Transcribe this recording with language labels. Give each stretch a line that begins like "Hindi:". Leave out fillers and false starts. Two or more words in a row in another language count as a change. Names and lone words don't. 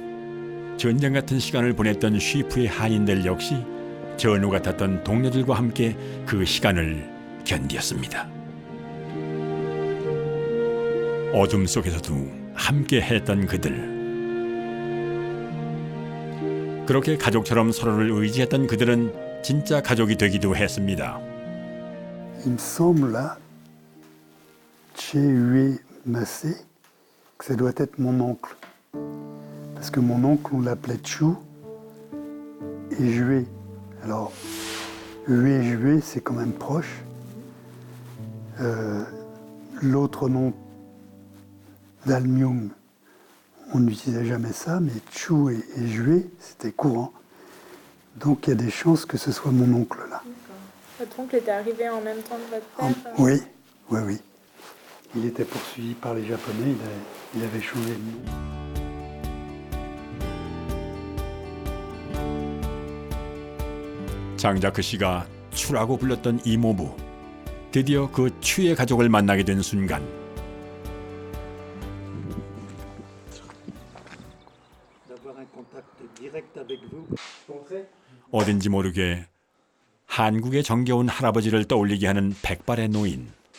Korean: 전쟁 같은 시간을 보냈던 쉬프의 한인들 역시 전우 같았던 동료들과 함께 그 시간을 견디었습니다. 어둠 속에서도 함께 했던 그들. 그렇게 가족처럼 서로를 의지했던 그들은 진짜 가족이 되기도 했습니다.
French: Il me semble là, Che Massé, que ça doit être mon oncle. Parce que mon oncle, on l'appelait Chou et Jué. Alors, Hué et Jué, c'est quand même proche. L'autre nom, Dalmyung, on n'utilisait jamais ça, mais Chou et Jué, c'était courant. Donc il y a des chances que ce soit mon oncle là. Votre oncle était arrivé en même temps que votre père Oui, oui, oui. Il était poursuivi par les Japonais, il avait changé de nom.
Korean: 장자크 씨가 추라고 불렀던 이모부. 드디어 그 추의 가족을 만나게 된 순간. 어딘지 모르게 한국의 정겨운 할아버지를 떠올리게 하는 백발의 노인.